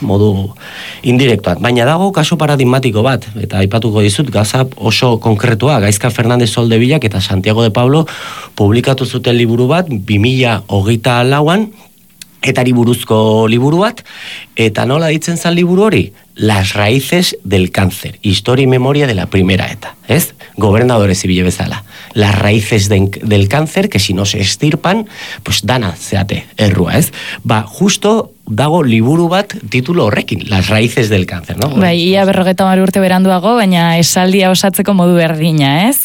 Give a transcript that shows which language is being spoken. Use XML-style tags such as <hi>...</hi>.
<eu>Modu indirektuan. Baina dago kasu paradigmatiko bat, eta aipatuko dizut, gaza oso konkretua, Gaizka Fernandez Soldevillak eta Santiago de Pablo publikatu zuten liburu bat, 2024an, etari buruzko liburu bat, eta nola ditzen zan liburu hori?</eu> <es>Las raíces del cáncer, historia y memoria de la primera ETA, ¿es?</es> <eu>Gobernadore Zibile bezala.</eu> <es>Las raíces del cáncer, que si no se estirpan,</es> <eu>pues dana, zeate, errua, ¿es? Ba, justo dago liburu bat titulo horrekin,</eu> <es>Las raíces del cáncer,</es> <eu>¿no? Bai, ia 50 urte beranduago, baina esaldia osatzeko modu berdina, ¿es?</eu>